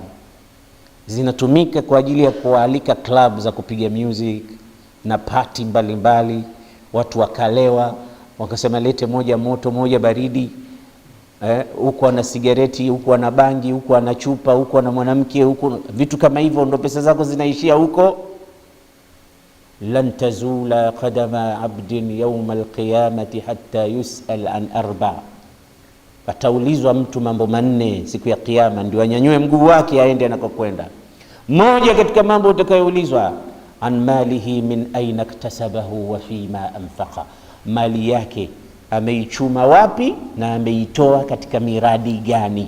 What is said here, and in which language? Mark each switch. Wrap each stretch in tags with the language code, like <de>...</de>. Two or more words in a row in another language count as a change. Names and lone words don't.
<sw>Zinatumika kwa ajili ya kualika club za kupiga music na party mbalimbali, watu wakalewa, wakasema lete moja moto moja baridi, huko ana sigareti, huko ana bangi, huko ana chupa, huko ana mwanamke, huko vitu kama hivyo, ndo pesa zako zinaishia huko.</sw> <ar>لن تزول قدما عبد يوم القيامة حتى يسأل عن أربع',</ar> <sw>ataulizwa mtu mambo manne siku ya kiyama ndio anyanyue mguu wake aende anakokwenda. Moja katika mambo utakayoulizwa,</sw> <ar>عن ماله من أين اكتسبه وفيم أنفقه,</ar> <sw>mali yake ameichuma wapi na ameitoa katika miradi gani.</sw>